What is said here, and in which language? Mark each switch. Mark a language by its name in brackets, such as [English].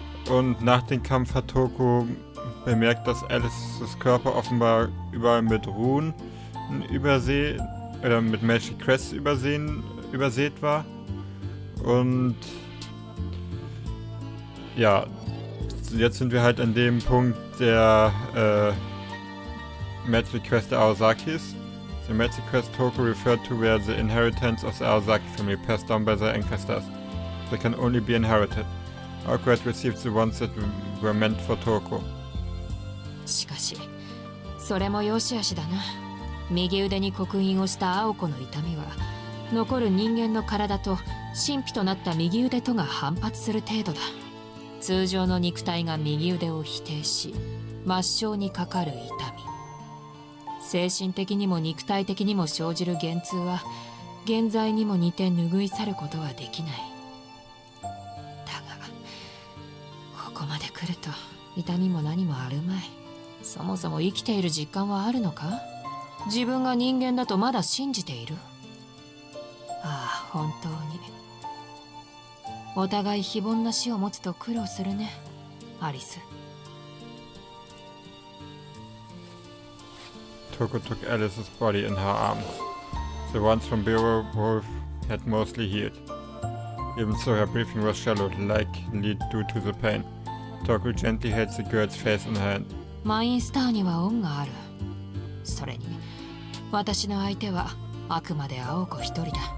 [German] Und nach dem Kampf hat Toko bemerkt, dass Alices Körper offenbar überall mit Runen mit Magic Crest übersät war. Und ja, jetzt sind wir halt an dem Punkt der Magic Quest der Aosakis. [English] The Magic Quest Toko referred to where the inheritance of the Aosaki family passed down by their ancestors. They can only be inherited. Toko had received the ones that were meant for Toko. [Japanese] しかし、それも良し悪しだな。右腕に刻印をした青子の痛みは、残る人間の体と神秘となった右腕とが反発する程度だ。通常の肉体が右腕を否定し、抹消にかかる痛み。精神的にも肉体的にも生じる幻痛は現在にも似て拭い去ることはできない。だがここまで来ると痛みも何もあるまい。そもそも生きている実感はあるのか？自分が人間だとまだ信じている？ああ、本当にお互い非凡な死を持つと苦労するね、アリス。 [English] Toko took Alice's body in her arms. The ones from Beowulf had mostly healed. Even so, her breathing was shallow, likely due to the pain. Toko gently held the girl's face in her hand. [Japanese] マインスターには恩がある。それに、私の相手はあくまで青子一人だ。